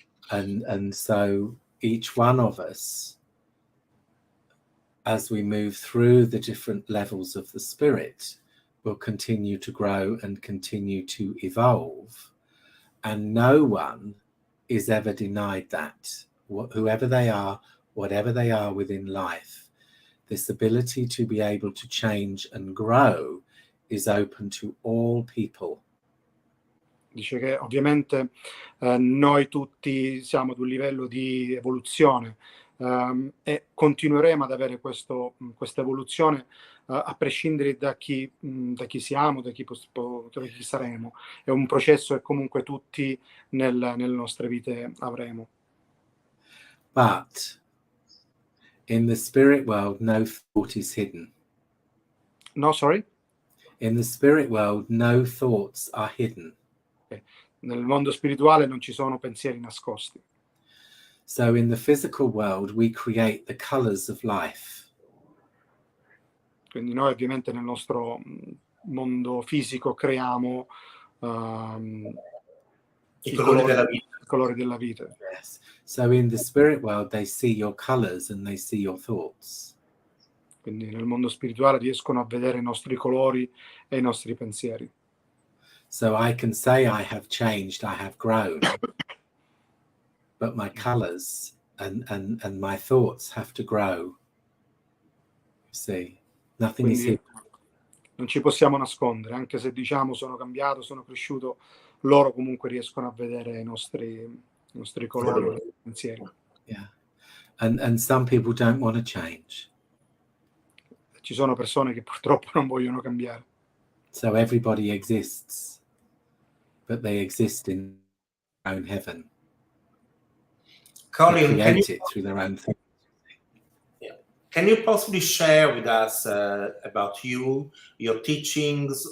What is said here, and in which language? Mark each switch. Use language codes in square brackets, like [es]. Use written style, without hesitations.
[en] And so each one of us, as we move through the different levels of the spirit, will continue to grow and continue to evolve. And no one is ever denied that. Whoever they are, whatever they are within life, this ability to be able to change and grow is open to all people. [it] Dice che ovviamente noi tutti siamo ad un livello di evoluzione e continueremo ad avere questa evoluzione a prescindere da chi siamo, da chi chi saremo. È un processo che comunque tutti nelle nostre vite avremo. [en] But in the spirit world, no thought is hidden. No, sorry? In the spirit world, no thoughts are hidden. [it] Nel mondo spirituale non ci sono pensieri nascosti. [en] So in the physical world, we create the colors of life. [it] Quindi noi ovviamente nel nostro mondo fisico creiamo I colori della vita. I colori della vita. [en] Yes. So in the spirit world, they see your colors and they see your thoughts. [it] Quindi nel mondo spirituale riescono a vedere i nostri colori e i nostri pensieri. [en] So I can say I have changed, I have grown, but my colors and my thoughts have to grow. You see, nothing is [it] Quindi [en] hidden. [it] non ci possiamo nascondere, anche se diciamo sono cambiato, sono cresciuto, loro comunque riescono a vedere i nostri colori, i nostri pensieri. [en] Yeah. And some people don't want to change. [it] Ci sono persone che purtroppo non vogliono cambiare. [en] So everybody exists, but they exist in their own heaven. Colin, they create it through their own thing. Can you possibly share with us about you, your teachings?